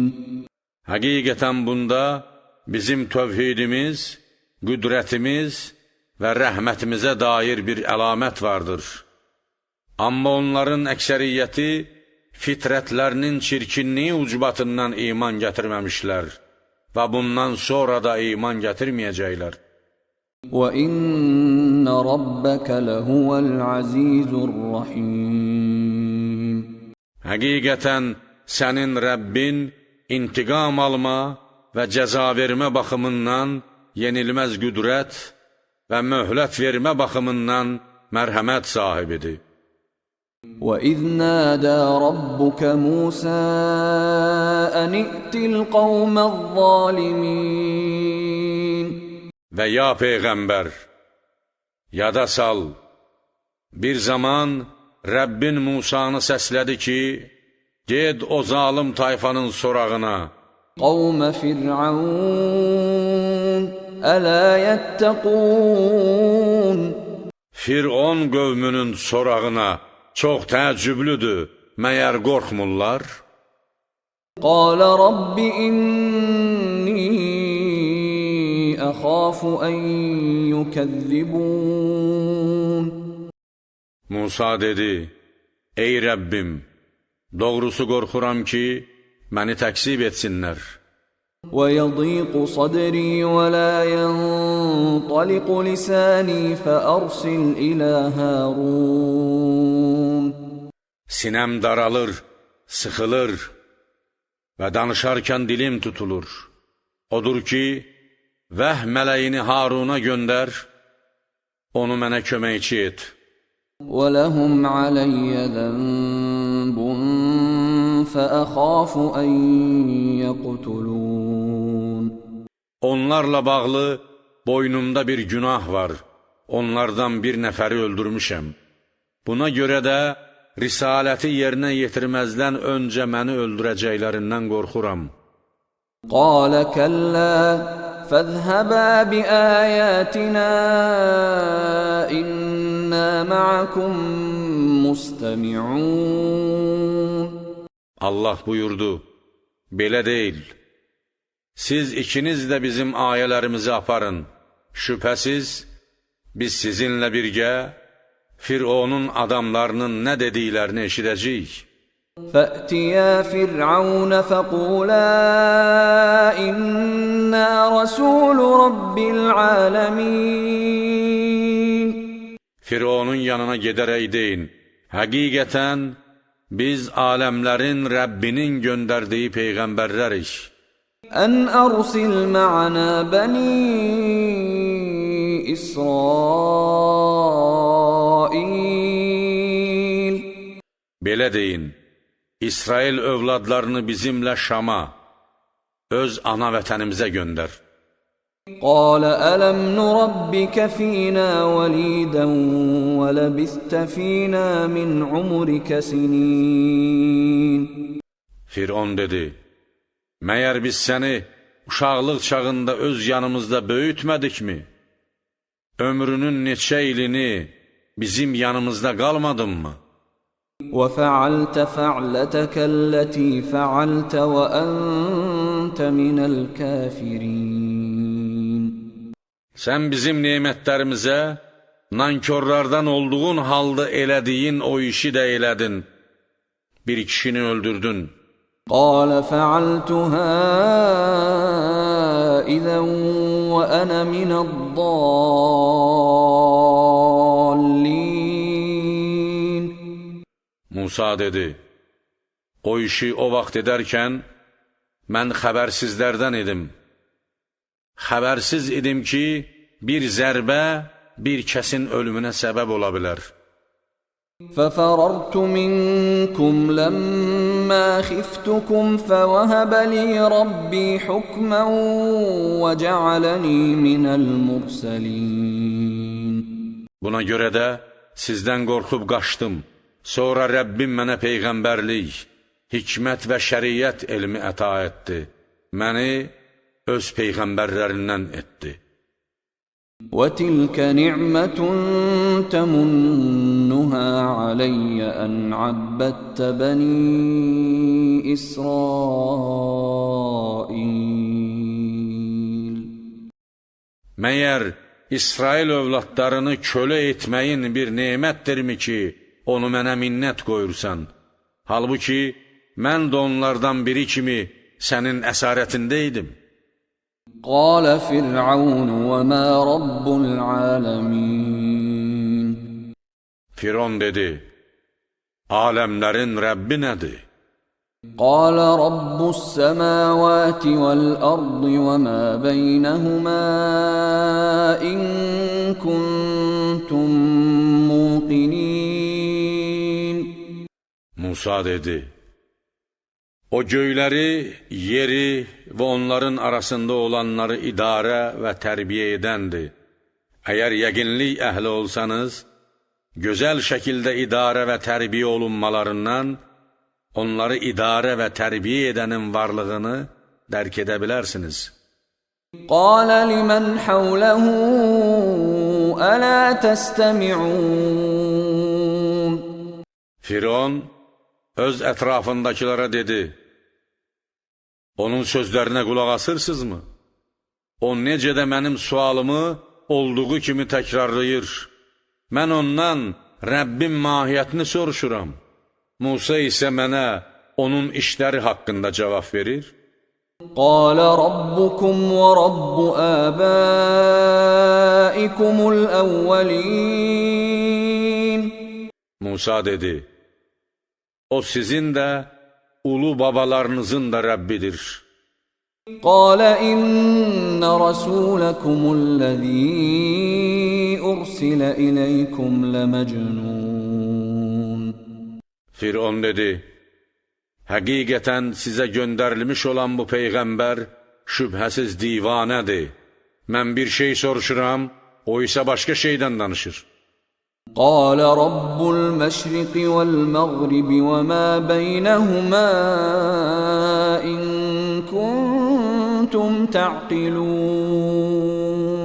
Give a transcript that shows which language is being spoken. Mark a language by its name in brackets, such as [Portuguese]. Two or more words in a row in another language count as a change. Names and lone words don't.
[Azerbaijani] Həqiqətən bunda bizim tövhidimiz, qüdrətimiz və rəhmətimizə dair bir əlamət vardır. Amma onların əksəriyyəti fitrətlərinin çirkinliyi ucbatından iman gətirməmişlər və bundan sonra da iman gətirməyəcəklər. [Arabic] وَإِنَّ رَبَّكَ لَهُوَ الْعَزِيزُ الرَّحِيمُ. [Azerbaijani] Həqiqətən sənin Rəbbin intiqam alma və cəza vermə baxımından yenilməz qüdrət və möhlət vermə baxımından mərhəmət sahibidir. [Arabic] وَإِذْ نَادَى رَبُّكَ مُوسَىٰ أَنِ ائْتِ الْقَوْمَ الظَّالِمِينَ. [Azerbaijani] Və ya Peyğəmbər, yada sal, bir zaman Rəbbin Musanı səslədi ki, ged o zalim tayfanın sorağına. [Arabic] قَوْمَ فِرْعَوْنَ أَلَا يَتَّقُونَ. [Azerbaijani] Firon qövmünün sorağına çox təəccüblüdür, məyər qorxmurlar? [Arabic] قال رب إني أخاف أن يكذبون [Azerbaijani] Musa dedi, ey Rəbbim, doğrusu qorxuram ki, məni təksib etsinlər. [Arabic] ويضيق صدري ولا ينطلق لساني فأرسل إلى هارون [Azerbaijani] Sinəm daralır, sıxılır və danışarkən dilim tutulur. Odur ki, vəh mələyini Haruna göndər, onu mənə köməkçi et. [Arabic] وَلَهُمْ عَلَيَّ ذَنبٌ فَأَخَافُ أَنْ يَقْتُلُونَ [Azerbaijani] Onlarla bağlı boynumda bir günah var, onlardan bir nəfəri öldürmüşəm. Buna görə də risaləti yerinə yetirməzdən öncə məni öldürəcəklərindən qorxuram. [Arabic] قَالَ كَلَّا فَاذْهَبَا بِآيَاتِنَا إِنَّا مَعَكُمْ مُسْتَمِعُونَ [Azerbaijani] Allah buyurdu, belə deyil. Siz ikiniz də bizim ayələrimizi aparın. Şübhəsiz, biz sizinlə birgə Fironun adamlarının nə dediklərini eşidəcəyik. [Arabic] فَأْتِيَا فِرْعَوْنَ فَقُولَا إِنَّا رَسُولُ رَبِّ الْعَالَمِينَ [Azerbaijani] Fironun yanına gedərək deyin, həqiqətən biz aləmlərin Rəbbinin göndərdiyi peyğəmbərlərik. [Arabic] أَنْ أَرْسِلْ مَعَنَا بَنِي إِسْرَائِيلَ [Azerbaijani] Belə deyin, İsrail övladlarını bizimlə Şama, öz ana vətənimizə göndər. [Arabic] قَالَ أَلَمْ نُرَبِّكَ فِينَا وَلِيدًا وَلَبِثْتَ فِينَا مِنْ عُمُرِكَ سِنِينَ [Azerbaijani] Firon dedi, məyər biz səni uşaqlıq çağında öz yanımızda böyütmədikmi? Ömrünün neçə ilini bizim yanımızda qalmadın mı? [Arabic] وَفَعَلْتَ فَعْلَتَكَ الَّتِي فَعَلْتَ وَأَنْتَ مِنَ الْكَافِرِينَ [Azerbaijani] Sən bizim nemətlərimizə nankörlərdən olduğun halda elədiyin o işi də elədin. Bir kişini öldürdün. [Arabic] قَالَ فَعَلْتُهَا إِذًا وَأَنَا مِنَ الضَّالِّينَ [Azerbaijani] Musa dedi, o işi o vaxt edərkən, mən xəbərsizlərdən idim. Xəbərsiz idim ki, bir zərbə bir kəsin ölümünə səbəb ola bilər. [Arabic] فَفَرَرْتُ مِنْكُمْ لَمَّا خِفْتُكُمْ فَوَهَبَ لِي رَبِّي حُكْمًا وَجَعَلَنِي مِنَ الْمُرْسَلِينَ [Azerbaijani] Buna görə də sizdən qorxub qaçdım. Sonra Rəbbim mənə peyğəmbərlik, hikmət və şəriət elmi əta etdi. Məni öz peyğəmbərlərindən etdi. [Arabic] وَتِلْكَ نِعْمَةٌ تَمُنُّهَا عَلَيَّ أَنْ عَبَّدتَّ بَنِي إِسْرَائِيلَ [Azerbaijani] Məyər İsrail övladlarını kölə etməyin bir nemətdirmi ki, onu mənə minnət qoyursan? Halbuki, mən də onlardan biri kimi sənin əsarətindəydim. [Arabic] قَالَ فِرْعَوْنُ وَمَا رَبُّ الْعَالَمِينَ [Azerbaijani] Firon dedi, aləmlərin Rəbbi nədir? [Arabic] قَالَ رَبُّ السَّمَاوَاتِ وَالْأَرْضِ وَمَا بَيْنَهُمَا إِن كُنتُم مُّوقِنِينَ [Azerbaijani] Musa dedi, o göyləri, yeri və onların arasında olanları idarə və tərbiyə edəndir. Əgər yəqinlik əhli olsanız, gözəl şəkildə idarə və tərbiyə olunmalarından, onları idarə və tərbiyə edənin varlığını dərk edə bilərsiniz. [Arabic] قَالَ لِمَنْ حَوْلَهُ ألا تستمعون [Azerbaijani] Firon öz ətrafındakilara dedi, onun sözlərinə qulaq asırsınızmı? O necə də mənim sualımı olduğu kimi təkrarlayır. Mən ondan Rəbbin mahiyyətini soruşuram. Musa isə mənə onun işləri haqqında cavab verir. [Arabic] قال ربكم ورب آبائكم الأولين [Azerbaijani] Musa dedi, o sizin də, ulu babalarınızın da Rəbbidir. [Arabic] قال إن رسولكم الذي أرسل إليكم لمجنون [Azerbaijani] Firon dedi, həqiqətən sizə göndərilmiş olan bu Peyğəmbər şübhəsiz divanədir. Mən bir şey soruşuram, o isə başqa şeydən danışır. [Arabic] قال رب المشرق والمغرب وما بينهما إن كنتم تعقلون